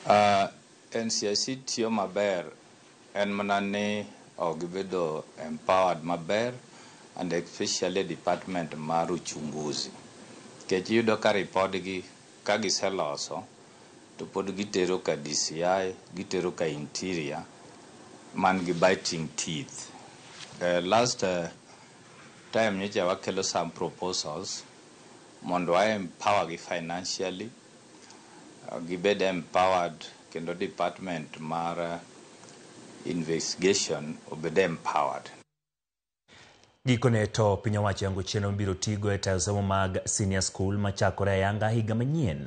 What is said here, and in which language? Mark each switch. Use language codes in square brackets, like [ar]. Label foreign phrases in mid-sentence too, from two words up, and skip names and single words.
[luo] NCIC tiyo maber en mana ni gibedo empowered maber [en] and especially department [luo] mar uchunguzi. Kech yudo ka ripodgi ka giseloso to pod gitero ka DCI, gitero ka interior man gi [en] biting teeth. Last time [luo] nyecha wakelo [en] some proposals [luo] mondo I empower gi financially, gibed empowered kendo department mar investigation obed empowered. Gikone to piny owacho yango chenro biro tigo e tayo somo mag senior school machakore ayanga higa manyien.